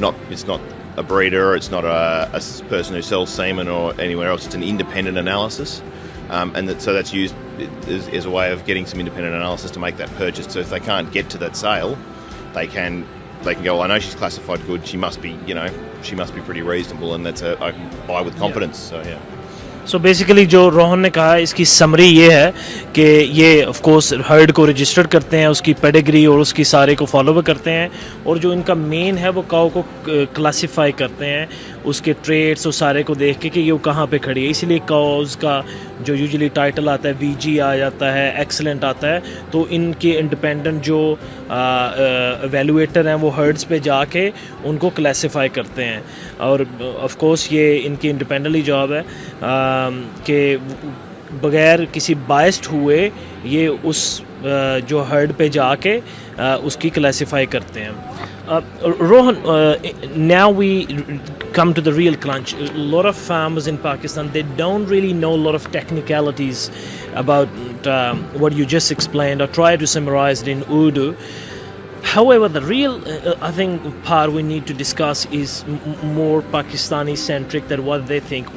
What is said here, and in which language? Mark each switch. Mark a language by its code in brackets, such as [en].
[en] It's not a breeder, it's not a person who sells semen or anywhere else, it's an independent analysis. So that's used as a way of getting some independent analysis to make that purchase. So if they can't get to that sale, they can go, well, I know she's classified good, she must be pretty reasonable, and I can buy with confidence. So yeah. [ur] So basically جو روہن نے کہا اس کی summary یہ ہے کہ یہ of course heard کو register کرتے ہیں, اس کی پیڈیگری اور اس کی سارے کو فالو کرتے ہیں, اور جو ان کا مین ہے وہ کاؤ کو کلاسیفائی کرتے ہیں, اس کے ٹریٹس اور سارے کو دیکھ کے کہ یہ کہاں پہ کھڑی ہے. اسی لیے کاؤز کا جو یوزلی ٹائٹل آتا ہے وی جی آ جاتا ہے, ایکسلنٹ آتا ہے, تو ان کے انڈیپینڈنٹ جو ایویلویٹر ہیں وہ ہرڈز پہ جا کے ان کو کلاسیفائی کرتے ہیں. اور آف کورس یہ ان کی انڈیپینڈنٹلی جاب ہے کہ بغیر کسی بائسڈ ہوئے یہ اس جو ہرڈ پہ جا کے اس کی کلاسیفائی کرتے ہیں. [en] Rohan, now we come to the real crunch. A lot of farmers in Pakistan, they don't really know a lot of technicalities about what you just explained, or try to summarize it in Urdu. However, the real, I think, part we need to discuss is more Pakistani-centric than what they think.